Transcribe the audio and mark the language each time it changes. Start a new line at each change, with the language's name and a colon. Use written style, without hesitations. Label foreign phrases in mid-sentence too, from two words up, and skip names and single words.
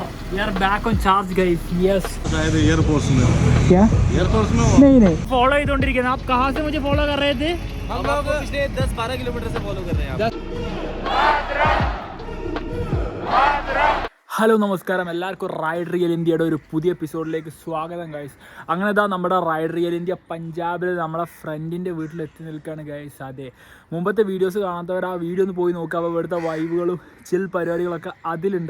English: We are back on charge, guys. Yes.
Hindi: एयरफोर्स में क्या? एयरफोर्स में नहीं फॉलो ही don't रही। आप कहाँ से मुझे फॉलो कर रहे थे? हम लोग पिछले 10-12 किलोमीटर से फॉलो कर रहे हैं।
Malayalam: ഹലോ നമസ്കാരം, എല്ലാവർക്കും റൈഡ് റിയൽ ഇന്ത്യയുടെ ഒരു പുതിയ എപ്പിസോഡിലേക്ക് സ്വാഗതം ഗൈസ്. അങ്ങനെ ഇതാ നമ്മുടെ റൈഡ് റിയൽ ഇന്ത്യ പഞ്ചാബിൽ നമ്മളെ ഫ്രണ്ടിൻ്റെ വീട്ടിലെത്തി നിൽക്കുകയാണ് ഗൈസ്. അതെ, മുമ്പത്തെ വീഡിയോസ് കാണാത്തവർ ആ വീഡിയോ ഒന്ന് പോയി നോക്കുക. അപ്പോൾ ഇവിടുത്തെ വൈബുകളും ചിൽ പരിപാടികളൊക്കെ അതിലുണ്ട്.